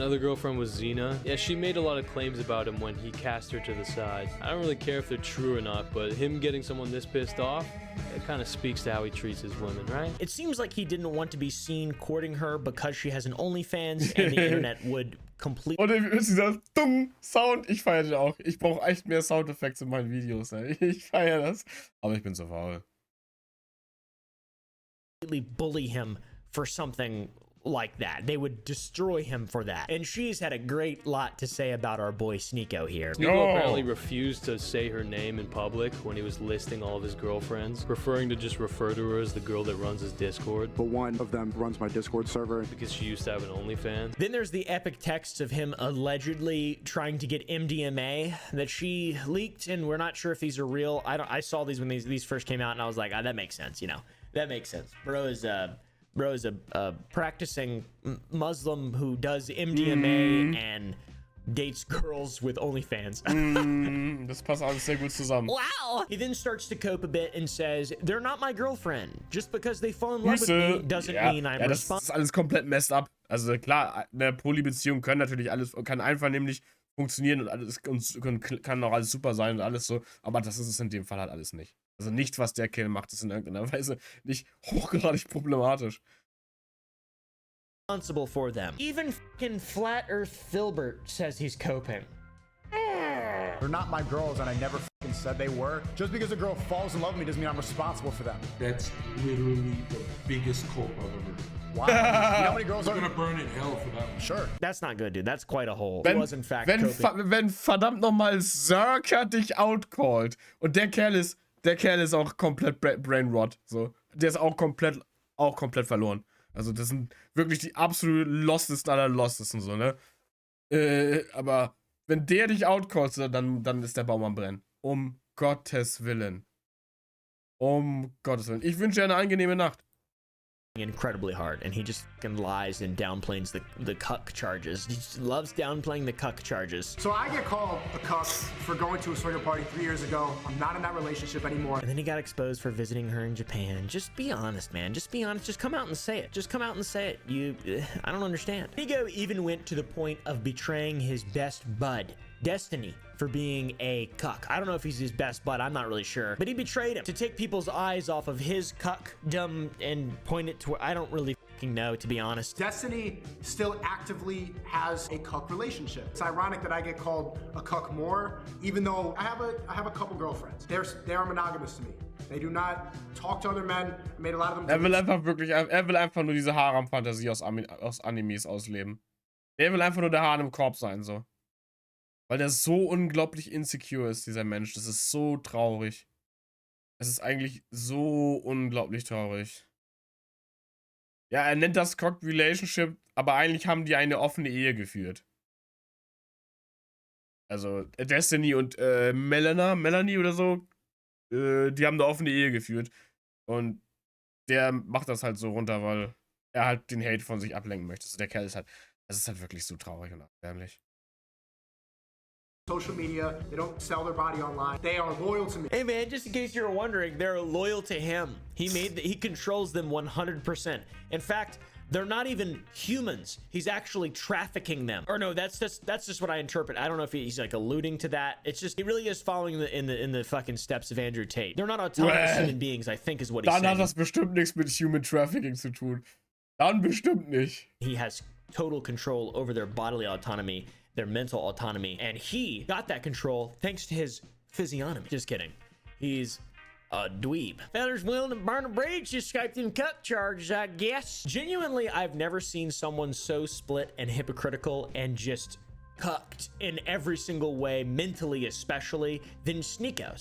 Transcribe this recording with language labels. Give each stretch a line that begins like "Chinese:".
English: Another girlfriend was Xena. Yeah, she made a lot of claims about him when he cast her to the side. I don't really care if they're true or not, but him getting someone this pissed off, it kind of speaks to how he treats his women, right? It seems like he didn't want to be seen courting her because she has an OnlyFans and the internet would completely...
German: Und dieser dumm Sound, ich feiere den auch. Ich brauche echt mehr Soundeffekte in meinen Videos, ey. Ich feiere das. Aber ich bin so faul.
English: Bully him for something like that. They would destroy him for that. And she's had a great lot to say about our boy SNEAKO here. SNEAKO apparently refused to say her name in public when he was listing all of his girlfriends, preferring to just refer to her as the girl that runs his Discord. But one of them runs my Discord server. Because she used to have an OnlyFans. Then there's the epic texts of him allegedly trying to get MDMA that she leaked, and we're not sure if these are real. I saw these when these first came out, and I was like, that makes sense, you know. That makes sense. Bro is a practicing Muslim who does MDMA and dates girls with OnlyFans.
German: Das passt alles sehr gut zusammen.
English: Wow! He then starts to cope a bit and says, they're not my girlfriend. Just because they fall in love with me doesn't mean I'm responsible.
German: Das ist alles komplett messed up. Also klar, eine Polybeziehung kann natürlich alles, kann einvernehmlich funktionieren und alles und kann auch alles super sein und alles so, aber das ist es in dem Fall halt alles nicht. Also nichts, was der Kerl macht, ist in irgendeiner Weise nicht hochgradig problematisch.
English: Responsible for them. Even fucking Flat Earth Filbert says he's coping. They're not my girls, and I never fucking said they were. Just because a girl falls in love with me doesn't mean I'm responsible for them. That's literally the biggest cope I've ever heard. Wow. You know how many girls are are gonna burn in hell for that one. Sure. That's not good, dude. That's quite a hole.
German: Wenn,
English: He was in fact
German: wenn
English: coping.
German: verdammt nochmal Zerka dich outcallt und der Kerl ist auch komplett brainrot, so. Der ist auch komplett verloren. Also das sind wirklich die absolut lostesten aller lostesten, so, ne? Aber wenn der dich outcallt, dann ist der Baum am Brennen. Um Gottes Willen. Um Gottes Willen. Ich wünsche dir eine angenehme Nacht.
English: Incredibly hard, and he just fucking lies and downplays the cuck charges. He just loves downplaying the cuck charges. So I get called a cuck for going to a swinger party 3 years ago. I'm not in that relationship anymore. And then he got exposed for visiting her in Japan. Just be honest, man. Just be honest. Just come out and say it. Just come out and say it. I don't understand. Ego even went to the point of betraying his best bud, Destiny, for being a cuck. I don't know if he's his best bud, I'm not really sure. But he betrayed him to take people's eyes off of his cuckdom and point it to where I don't really fucking know, to be honest. Destiny still actively has a cuck relationship. It's ironic that I get called a cuck more, even though I have a couple girlfriends. They are monogamous to me. They do not talk to other men. I made a lot of them.
German: Er will einfach nur diese Harem-Fantasie aus Animes ausleben. Er will einfach nur der Hahn im Korb sein, so. Weil der so unglaublich insecure ist, dieser Mensch. Das ist so traurig. Es ist eigentlich so unglaublich traurig. Ja, er nennt das Cocked Relationship, aber eigentlich haben die eine offene Ehe geführt. Also, Destiny und Melanie oder so, die haben eine offene Ehe geführt. Und der macht das halt so runter, weil er halt den Hate von sich ablenken möchte. Also der Kerl ist halt, das ist halt wirklich so traurig und erbärmlich.
English: Social media, they don't sell their body online. They are loyal to me. Hey man, just in case you're wondering, they're loyal to him. He controls them 100%. In fact, they're not even humans. He's actually trafficking them. Or no, that's just what I interpret. I don't know if he's like alluding to that. It's just he really is following in the fucking steps of Andrew Tate. They're not autonomous human beings, I think is what he's saying.
German: Dann hat das bestimmt nichts mit Human Trafficking zu tun. Dann bestimmt nicht.
English: He has total control over their bodily autonomy, their mental autonomy, and he got that control thanks to his physiognomy. Just kidding. He's a dweeb. Fellas willing to burn a bridge, just Skyped in cuck charges, I guess. Genuinely, I've never seen someone so split and hypocritical and just cucked in every single way, mentally especially, than SNEAKO.